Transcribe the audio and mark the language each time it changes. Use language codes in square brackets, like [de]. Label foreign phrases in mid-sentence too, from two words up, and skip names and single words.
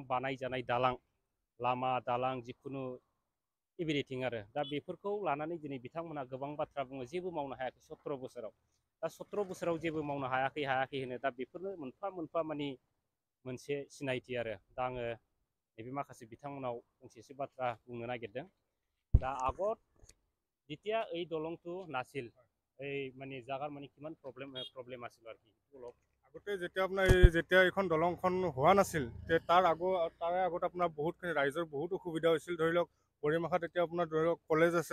[brx] बानायजानाय दालां लामा दालां जिखुनु एभ्रिथिं आरो दा बेफोरखौ लानानै दिनै बिथांमोना गोबां बाथ्रा बुङो जेबो मावनो हायाखै 17 बोसोराव दा 17 बोसोराव जेबो मावनो हायाखै होनो दा बेफोरनो मोनफा मोनफा माने मोनसे सिनायथि आरो दा आङो नैबे माखासे बिथांमोनाव फंसेसो बाथ्रा बुंनो नागिरदों दा [as] আগত যেতিয়া এই দলংটো নাছিল এই মানে জাগাৰ মানে কিমান প্ৰব্লেম আছিল আৰু কি অলপ আগতে যেতিয়া আপোনাৰ যেতিয়া এইখন দলংখন হোৱা নাছিল তাৰে আগত আপোনাৰ বহুতখিনি ৰাইজৰ বহুত অসুবিধা হৈছিল ধৰি লওক বৰিমাখাত এতিয়া আপোনাৰ ধৰি লওক কলেজ আছে